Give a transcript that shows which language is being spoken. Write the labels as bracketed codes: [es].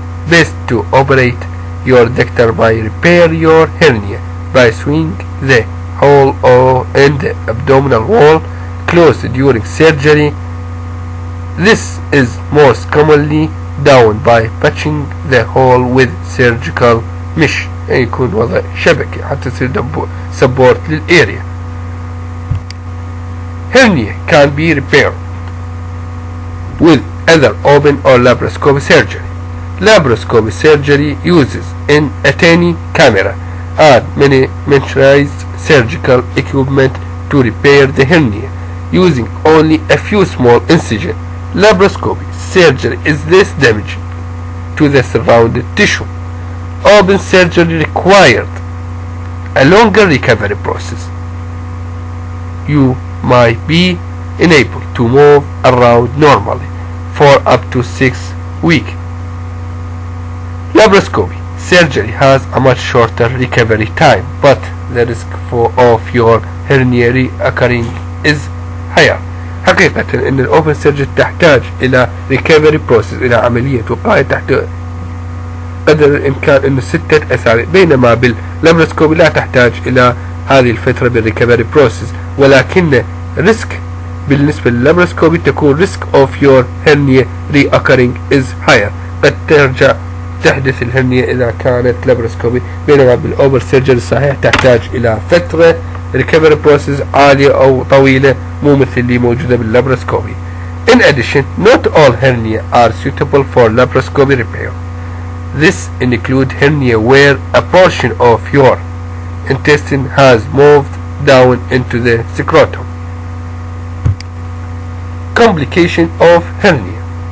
[en] best to operate your doctor by repair your hernia by sewing the hole in the abdominal wall closed during surgery. This is most commonly done by patching the hole with surgical mesh. [ar] يكون وضع شبكة حتى تصير support للاريا. [en] Hernia can be repaired with either open or laparoscopic surgery. Laparoscopic surgery uses an a tiny camera and miniaturized surgical equipment to repair the hernia using only a few small incisions. Laparoscopic surgery is less damaging to the surrounding tissue. Open surgery required a longer recovery process. You might be unable to move around normally for up to 6 weeks. Laparoscopy surgery has a much shorter recovery time, but the risk of your hernia reoccurring is higher. [ar] حقيقة ان الاوبن سيرجري تحتاج الى recovery process، الى عملية وقاية تحت قدر الامكان انه 6 اسابيع، بينما باللابروسكوبي لا تحتاج الى هذه الفترة بالريكفري بروسيس، ولكن ريسك بالنسبة لللابروسكوبي تكون [en] risk of your hernia reoccurring is higher، [ar] قد ترجع تحدث الهرنية إذا كانت لابروسكوبي، بينما بالأوبر سيرجري صحيح تحتاج إلى فترة recovery process عالية أو طويلة مو مثل اللي موجودة باللابروسكوبي. [en] In addition, not all hernia are suitable for laparoscopy repair. This include hernia where a portion of your intestine has moved down into the scrotum. Complication of hernia.